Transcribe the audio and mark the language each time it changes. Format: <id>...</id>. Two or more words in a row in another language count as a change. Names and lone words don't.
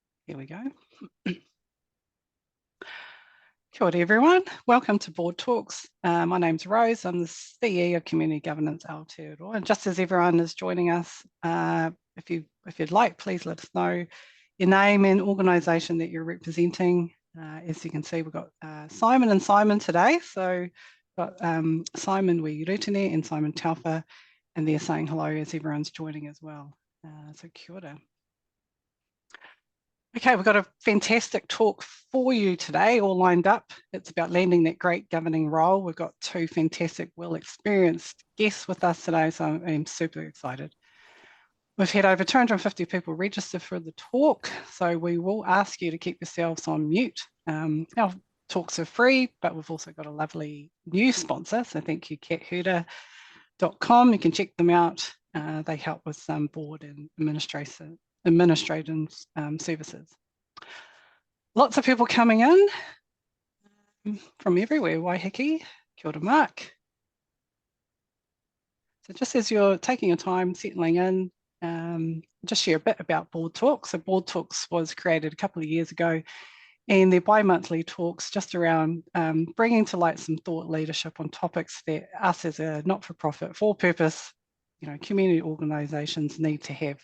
<en>Here we go.</en> <mi>Kia ora</mi> <en>everyone, welcome to Board Talks. My name's Rose, I'm the CE of Community Governance Aotearoa. And just as everyone is joining us, if you'd like, please let us know your name and organisation that you're representing. As you can see, we've got Simon and Simon today. So we've got Simon Wi Rutene and Simon Telfer, and they're saying hello as everyone's joining as well. So</en> <mi>kia ora.</mi> <en>Okay, we've got a fantastic talk for you today, all lined up. It's about landing that great governing role. We've got two fantastic, well-experienced guests with us today, so I'm super excited. We've had over 250 people register for the talk, so we will ask you to keep yourselves on mute. Our talks are free, but we've also got a lovely new sponsor, so thank you, catherder.com. You can check them out. They help with some board and administrative services. Lots of people coming in from everywhere. Waiheke,</en> <mi>kia ora</mi> <en>Mark. So just as you're taking your time settling in, just share a bit about Board Talks. So Board Talks was created a couple of years ago, and they're bi-monthly talks just around bringing to light some thought leadership on topics that us as a not-for-profit, for-purpose, community organisations need to have.</en>